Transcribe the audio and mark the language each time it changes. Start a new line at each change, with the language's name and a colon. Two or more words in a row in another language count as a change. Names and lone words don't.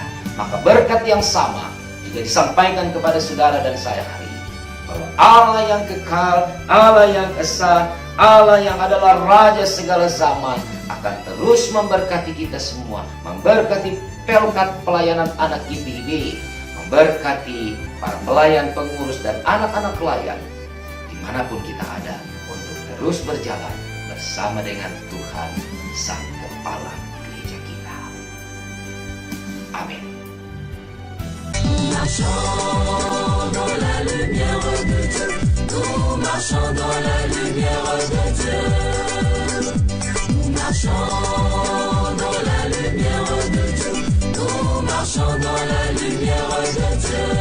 Indonesian: Maka berkat yang sama juga disampaikan kepada saudara dan saya hari ini, bahwa Allah yang kekal, Allah yang esa, Allah yang adalah Raja segala zaman akan terus memberkati kita semua, memberkati pelkat pelayanan anak GPIB, memberkati para pelayan, pengurus, dan anak-anak pelayan dimanapun kita ada, untuk terus berjalan bersama dengan Tuhan Sang Kepala gereja kita. Amin.
French: Marchons dans la lumière de Dieu, nous marchons dans la lumière de Dieu. Nous marchons dans la lumière de Dieu, nous marchons dans la lumière de Dieu.